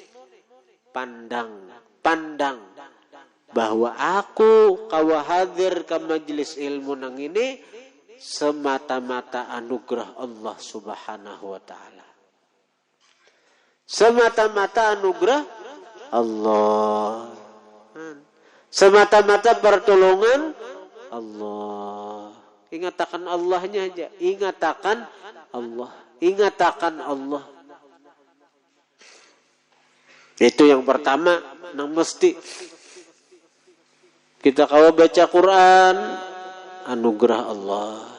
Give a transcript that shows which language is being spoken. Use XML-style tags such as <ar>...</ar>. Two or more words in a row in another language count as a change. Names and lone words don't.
<bjn>Pandang bahwa aku kawa hadir ke majelis ilmu nang ini semata-mata anugerah Allah</bjn> <ar>Subhanahu wa taala.</ar> <id>Semata-mata anugerah Allah. Semata-mata pertolongan Allah.</id> <bjn>Ingatakan Allahnya aja, ingatakan Allah. Itu yang pertama nang mesti kita kalau baca Quran, anugerah Allah.</bjn>